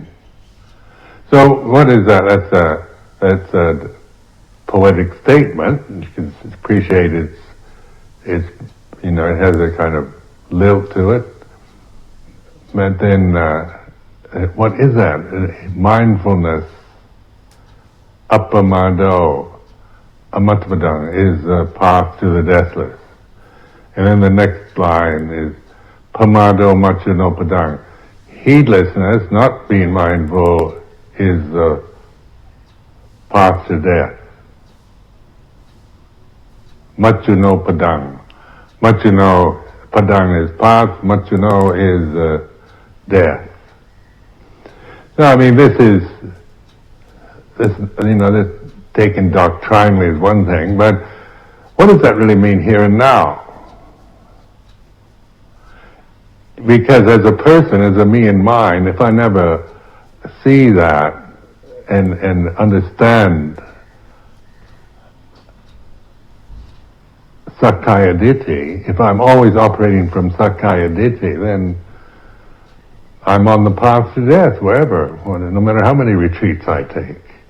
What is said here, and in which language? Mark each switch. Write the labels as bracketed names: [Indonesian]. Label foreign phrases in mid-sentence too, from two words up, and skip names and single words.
[English] So what is that? That's a poetic statement. You can appreciate it's it has a kind of lilt to it. But then, what is that? Mindfulness, [Pali] appamado, amatpadang, [English] is the path to the deathless. And then the next line is [Pali] pamado machunopadang. [English] Heedlessness, not being mindful, is the path to death. [Pali] Machunopadang. Machuno padang [English] is path, machuno is death. So I mean, this taken doctrinally is one thing, but what does that really mean here and now? Because as a person, as a me and mine, if I never see that and understand [Pali] Sakkaya Ditthi, [English] if I'm always operating from [Pali] Sakkaya Ditthi, [English] then I'm on the path to death, wherever, no matter how many retreats I take.